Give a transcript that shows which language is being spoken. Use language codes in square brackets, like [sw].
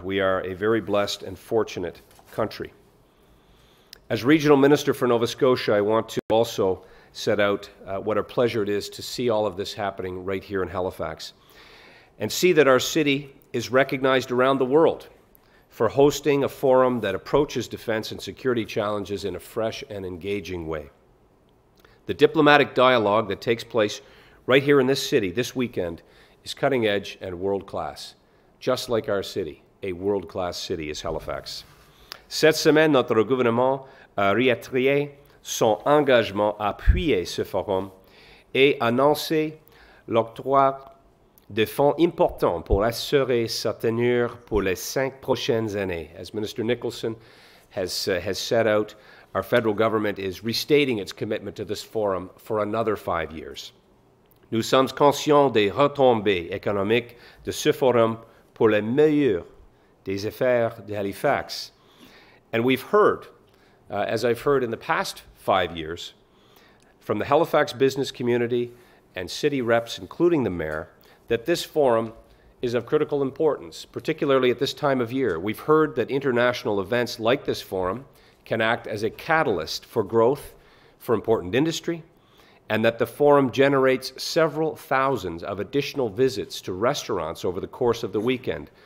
[en] We are a very blessed and fortunate country. As Regional Minister for Nova Scotia, I want to also set out what a pleasure it is to see all of this happening right here in Halifax, and see that our city is recognized around the world for hosting a forum that approaches defense and security challenges in a fresh and engaging way. The diplomatic dialogue that takes place right here in this city this weekend is cutting edge and world-class, just like our city. A world-class city is Halifax. [fr] Cette semaine, notre gouvernement a réitéré son engagement à appuyer ce forum et annoncé l'octroi de fonds importants pour assurer sa tenue pour les 5 prochaines années. [en] As Minister Nicholson has set out, our federal government is restating its commitment to this forum for another 5 years. [fr] Nous sommes conscients des retombées économiques de ce forum pour le meilleur des affaires de Halifax. [en] And we've heard, as I've heard in the past 5 years, from the Halifax business community and city reps, including the mayor, that this forum is of critical importance, particularly at this time of year. We've heard that international events like this forum can act as a catalyst for growth for important industry, and that the forum generates several thousands of additional visits to restaurants over the course of the weekend.